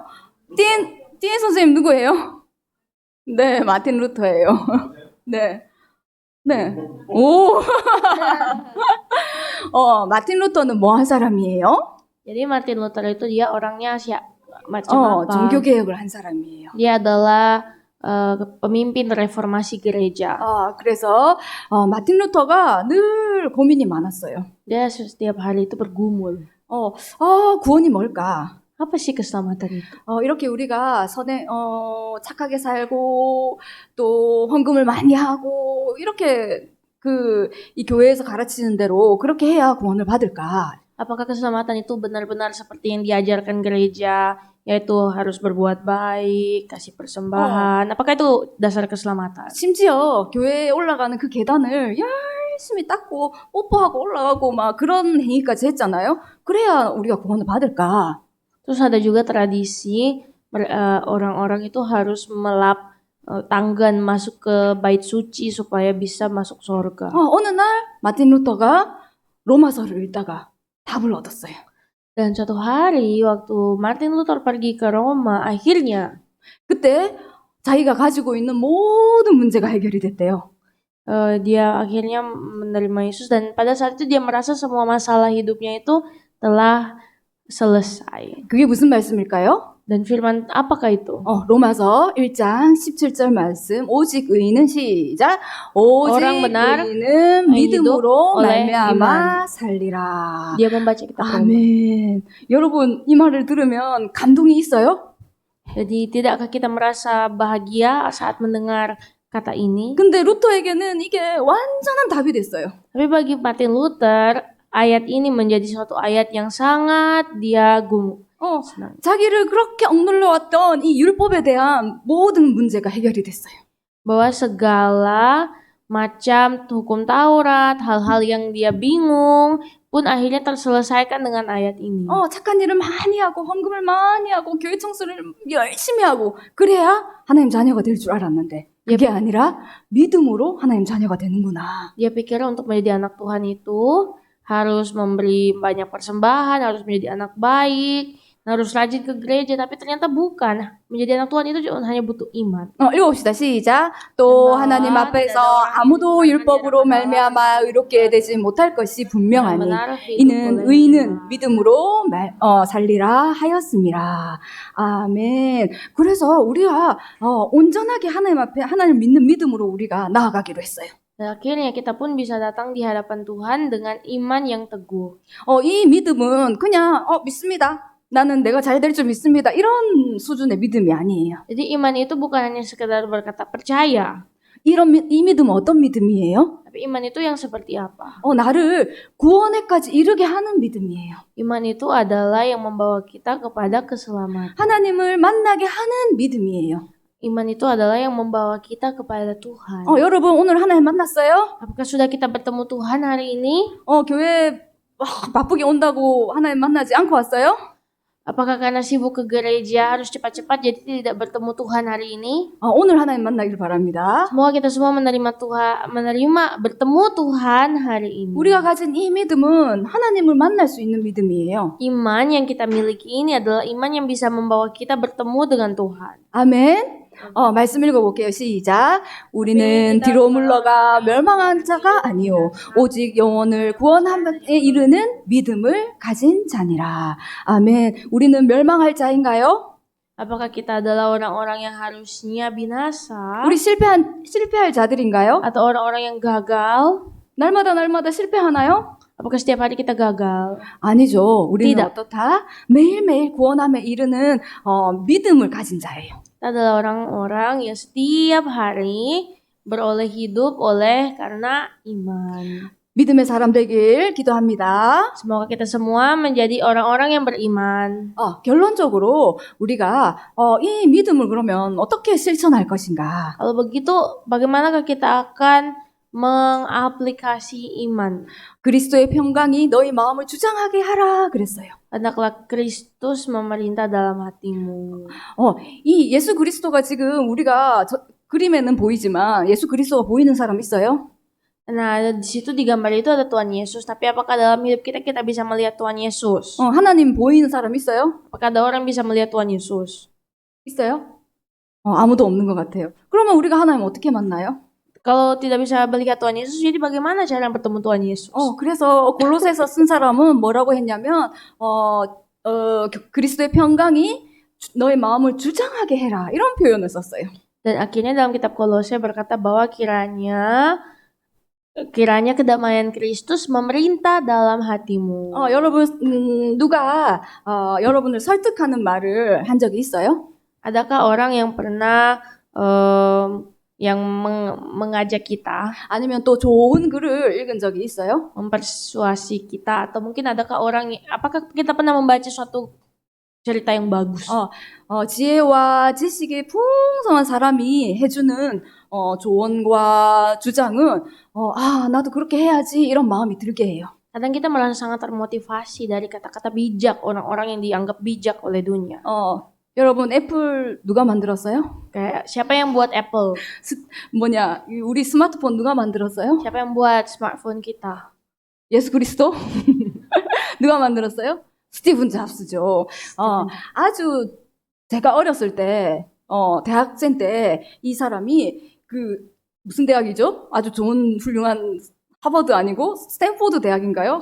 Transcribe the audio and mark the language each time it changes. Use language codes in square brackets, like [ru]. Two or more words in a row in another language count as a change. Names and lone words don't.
[ko] 띠엔 선생님 누구예요? 네, 마틴 루터예요. 네. 오. 마틴 루터는 뭐 한 사람이에요? [id] Jadi Martin Luther itu dia orangnya macam apa? [ko] 종교 개혁을 한 사람이에요. [id] Dia adalah pemimpin reformasi gereja. [ko] 그래서 마틴 루터가 늘 고민이 많았어요. [id] Dia setiap hari itu bergumul. [ko] 구원이 뭘까? [id] Apa sih keselamatan itu? [ko] 이렇게 우리가 착하게 살고 또 헌금을 많이 하고 이렇게 이 교회에서 가르치는 대로 그렇게 해야 구원을 받을까? [id] Apakah keselamatan itu benar-benar seperti yang diajarkan gereja, yaitu harus berbuat baik, kasih persembahan? Apakah itu dasar keselamatan? [ko] 심지어 교회에 올라가는 그 계단을 열심히 닦고 뽀뽀하고 올라가고 막 그런 행위까지 했잖아요. 그래야 우리가 구원을 받을까? [id] Terus ada juga tradisi orang-orang itu harus melap tanggan masuk ke bait suci supaya bisa masuk surga. [ko] 어느 날 마틴 루터가 로마서를 읽다가 답을 얻었어요. [id] Dan suatu hari waktu Martin Luther pergi ke Roma, akhirnya [ko] 그때 자기가 가지고 있는 모든 문제가 해결이 됐대요. [id] dia akhirnya menerima Yesus dan pada saat itu dia merasa semua masalah hidupnya itu telah selesai. [ko] 그게 무슨 말씀일까요? [id] Dan firman apakah itu? [ko] 로마서 1장 17절 말씀 오직 의인은 시작 오직 [id] Orang benar [ko] 의인은 믿음으로 [id] oleh [ko] 말미암아 살리라. [id] Dia membaca kitab Roma. [ko] 아멘. 여러분 이 말을 들으면 감동이 있어요? [id] Jadi tidakkah kita merasa bahagia saat mendengar kata ini. [ko] 근데 루터에게는 이게 완전한 답이 됐어요. [id] Tapi bagi Martin Luther, ayat ini menjadi suatu ayat yang sangat dia senang. [ko] 자기를 그렇게 억눌러 왔던 이 율법에 대한 모든 문제가 해결이 됐어요. [id] Bahwa segala macam hukum Taurat, hal-hal yang dia bingung pun akhirnya terselesaikan dengan ayat ini. [ko] 착한 일을 많이 하고 헌금을 많이 하고 교회 청소를 열심히 하고 그래야 하나님 자녀가 될 줄 알았는데 그게 아니라 믿음으로 하나님 자녀가 되는구나. [id] Dia pikir untuk menjadi anak Tuhan itu harus memberi banyak persembahan, harus menjadi anak baik, harus rajin ke gereja, tapi ternyata bukan. Menjadi anak Tuhan itu hanya butuh iman. [ko] 읽어봅시다. 시작. 또 하나님 앞에서 아무도 율법으로 말미암아 의롭게 되지 못할 것이 분명하니 이는 의인은 믿음으로 살리라 하였습니다. 아멘. 그래서 우리가 온전하게 하나님 앞에 하나님을 믿는 믿음으로 우리가 나아가기로 했어요. [id] Dan akhirnya kita pun bisa datang di hadapan Tuhan dengan iman yang teguh. [ko] 이 믿음은 그냥 믿습니다. 나는 내가 잘 될 줄 믿습니다. 이런 수준의 믿음이 아니에요. [id] Jadi iman itu bukan hanya sekedar berkata percaya. [ko] 이 믿음은 어떤 믿음이에요? [id] Tapi iman itu yang seperti apa? [ko] 나를 구원에까지 이르게 하는 믿음이에요. [id] Iman itu adalah yang membawa kita kepada keselamatan. [ko] 하나님을 만나게 하는 믿음이에요. [id] Iman itu adalah yang membawa kita kepada Tuhan. [ko] 여러분 오늘 하나님 만났어요? [id] Apakah sudah kita bertemu Tuhan hari ini? [ko] 교회 바쁘게 온다고 하나님 만나지 않고 왔어요? [id] Apakah karena sibuk ke gereja harus cepat-cepat jadi tidak bertemu Tuhan hari ini? [ko] 오늘 하나님 만나길 바랍니다. [id] Semoga kita semua menerima bertemu Tuhan hari ini. [ko] 우리가 가진 이 믿음은 하나님을 만날 수 있는 믿음이에요. [id] Iman yang kita miliki ini adalah iman yang bisa membawa kita bertemu dengan Tuhan. [ko] 아멘. 말씀 읽어볼게요. 시작. 우리는 뒤로 물러가 멸망한 자가 아니요 오직 영혼을 구원함에 이르는 믿음을 가진 자니라. 아멘. 우리는 멸망할 자인가요? [id] Apakah kita adalah orang-orang yang harusnya binasa? [ko] 우리 실패할 자들인가요? [id] Atau orang-orang yang gagal? [ko] 날마다 실패하나요? [id] Apakah setiap hari kita gagal? [ko] 아니죠. 우리는 [id] Tidak. [ko] 어떻다? 매일매일 구원함에 이르는 믿음을 가진 자예요. [id] Kita adalah orang-orang yang setiap hari beroleh hidup karena iman. [ko] 믿음의 사람 되길 기도합니다. [id] Semoga kita semua menjadi orang-orang yang beriman. [ko] 결론적으로 우리가 이 믿음을 그러면 어떻게 실천할 것인가? [id] Kalau begitu, bagaimanakah kita akan mengaplikasi iman? [ko] 그리스도의 평강이 너희 마음을 주장하게 하라 그랬어요. [id] Hendaklah Kristus memerintah dalam hatimu. [ko] 이 예수 그리스도가 지금 우리가 그림에는 보이지만 예수 그리스도가 보이는 사람 있어요? [id] Nah, di situ di gambar itu ada Tuhan Yesus, tapi apakah dalam hidup kita bisa melihat Tuhan Yesus? [ko] 하나님 보이는 사람 있어요? [id] Apakah ada orang bisa melihat Tuhan Yesus? [ko] 있어요? 아무도 없는 것 같아요. 그러면 우리가 하나님 어떻게 만나요? [id] Kalau tidak bisa melihat Tuhan Yesus, jadi bagaimana cara bertemu Tuhan Yesus? [ko] 그래서 골로새서 쓴 사람은 뭐라고 했냐면 그리스도의 평강이 너의 마음을 주장하게 해라 이런 표현을 썼어요. [id] Dan akhirnya dalam kitab Kolose berkata bahwa kiranya kedamaian Kristus memerintah dalam hatimu. [ko] 여러분 누가 여러분을 설득하는 말을 한 적이 있어요? [id] Adakah orang yang pernah yang mengajak kita, [ko] 아니면 또 좋은 글을 읽은 적이 있어요? [id] mempersuasi kita, atau mungkin apakah kita pernah membaca suatu cerita yang bagus? [ko] 지혜와 지식이 풍성한 사람이 해주는 조언과 주장은 나도 그렇게 해야지 이런 마음이 들게 해요. [id] Kadang kita merasa sangat termotivasi dari kata-kata bijak orang-orang yang dianggap bijak oleh dunia. [ko] 여러분 애플 누가 만들었어요? [id] Kayak siapa yang buat Apple? [ko] 우리 스마트폰 누가 만들었어요? [id] Siapa yang buat smartphone kita? [ko] 예수 그리스도? 누가 만들었어요? 스티븐 잡스죠. 아주 제가 어렸을 때 대학생 때 이 사람이 무슨 대학이죠? 아주 좋은 훌륭한 하버드 아니고 스탠포드 대학인가요?